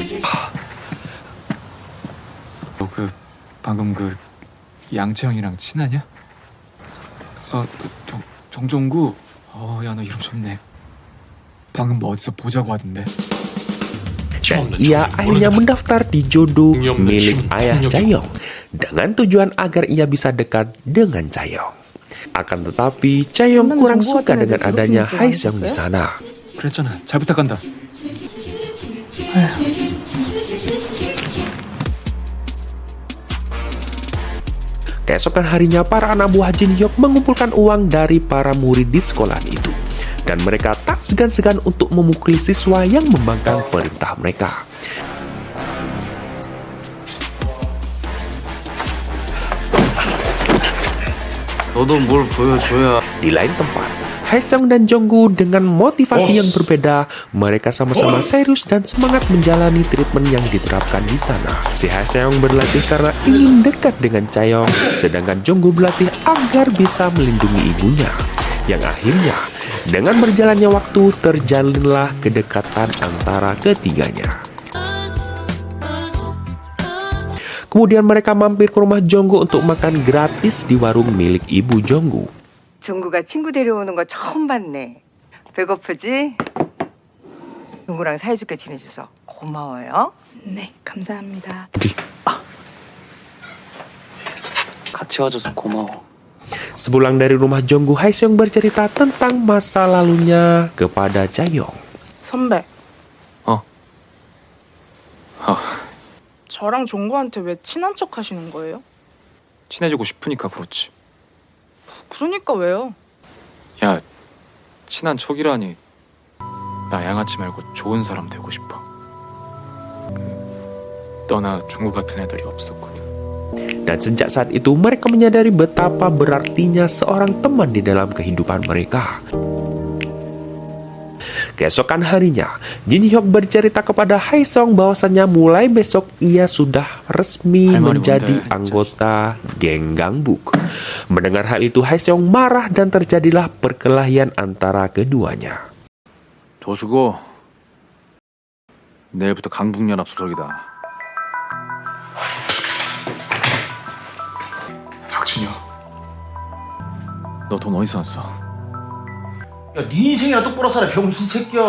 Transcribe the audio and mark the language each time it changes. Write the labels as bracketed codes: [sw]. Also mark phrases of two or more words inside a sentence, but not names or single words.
[ko] 너 방금 양채영이랑 친하냐? 정종구. 야 너 이름 좋네. 방금 뭐 어디서 보자고 하던데. [id] Dan ia akhirnya mendaftar di jodoh milik ayah Chaeyoung dengan tujuan agar ia bisa dekat dengan Chaeyoung. Akan tetapi, Chaeyoung kurang suka dengan adanya Hae-seong di sana. [ko] 그랬잖아. 잘 부탁한다. [id] Keesokan harinya, para anak buah Jin Hyuk mengumpulkan uang dari para murid di sekolah itu. Dan mereka tak segan-segan untuk memukuli siswa yang membangkang perintah mereka. [ko] 너도 뭘 보여줘야. [id] Di lain tempat, Haesung dan Jonggu dengan motivasi yang berbeda, mereka sama-sama serius dan semangat menjalani treatment yang diterapkan di sana. Si Haesung berlatih karena ingin dekat dengan Chaeyoung, sedangkan Jonggu berlatih agar bisa melindungi ibunya. Yang akhirnya, dengan berjalannya waktu, terjalinlah kedekatan antara ketiganya. Kemudian mereka mampir ke rumah Jonggu untuk makan gratis di warung milik ibu Jonggu. [ko] 종구가 친구 데려오는 거 처음 봤네. 배고프지? 종구랑 사이좋게 지내줘서 고마워요. 네, 감사합니다. 같이 와줘서 고마워. [id] Sepulang dari rumah Jonggu, Haesung bercerita tentang masa lalunya kepada Chaeyoung. [ko] 선배, 어. 저랑 종구한테 왜 친한 척 하시는 거예요? 친해지고 싶으니까 그렇지. 그러니까 왜요? 야, 친한 척이라니. 나 양아치 말고 좋은 사람 되고 싶어. 너나 종구 같은 애들이 없었거든. [id] Dan sejak saat itu mereka menyadari betapa berartinya seorang teman di dalam kehidupan mereka. Keesokan harinya, Jin Hyuk bercerita kepada Haesung bahwasannya mulai besok ia sudah resmi menjadi anggota geng Gangbuk. Mendengar hal itu, Haesung marah dan terjadilah perkelahian antara keduanya. [ko] 도수고 내일부터 강북연합 소속이다. 닥치냐? 너 돈 어디서 왔어? 야, 네 인생이나 똑바로 살아, 병신 새끼야.